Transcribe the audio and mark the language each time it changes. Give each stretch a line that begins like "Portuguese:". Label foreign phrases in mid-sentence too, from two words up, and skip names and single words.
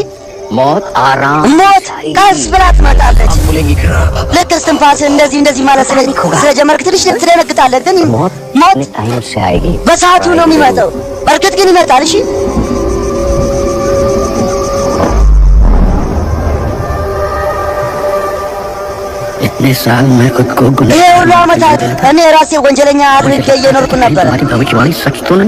Hindi: मौत आराम
Amharic: ሞት ቀስ ብላ ትመጣለች።
Hindi: बोलेगी
Amharic: ልክ እስትንፋስ እንደዚህ ማለት ስለጀመርክ ትንሽ ትደነግጣለህ፣ ግን ሞት
Hindi: टाइम से आएगी
Amharic: በሰዓቱ ነው የሚመጣው። በእርግጥ ግን ይመጣል። እሺ
Hindi: इतने साल मैं खुद को
Amharic: ይሄ ሁሉ ዓመታት እኔ ራሴ ወንጀለኛ አድርጌ እየኖርኩ ነበር።
Hindi: भविष्यवाणी सच तो नहीं